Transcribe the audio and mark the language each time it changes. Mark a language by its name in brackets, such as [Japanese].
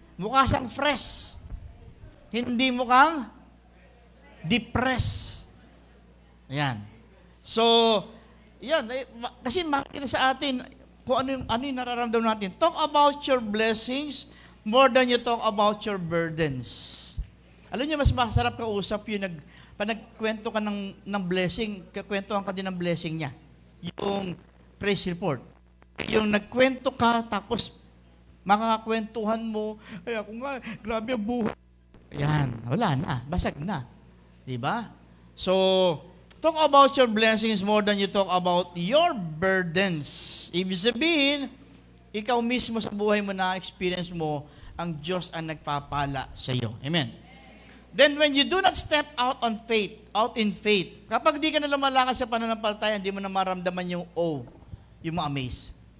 [Filipino] Mukha siyang fresh. Hindi mukhang depressed. Yan. So, yan. Kasi makikita sa atin kung ano yung nararamdaman natin. [English] Talk about your blessings more than you talk about your burdens. [Filipino] Alam niyo, mas masarap kausap yung nagkwento ka ng blessing, kakwentuhan ka din ng blessing niya. Yung praise report. Yung nagkwento ka, tapos makakakwentuhan mo, ay ako nga, grabe ang buhay. Yan, wala na, basag na. Diba? [English] So, talk about your blessings more than you talk about your burdens. [Filipino] Ibig sabihin, ikaw mismo sa buhay mo na-experience mo, ang Diyos ang nagpapala sa iyo. Amen. [English] Then when you do not step out in faith, [Filipino] kapag di ka na lumalakas sa pananampalataya, hindi mo na maramdaman yung yung ma-amaze.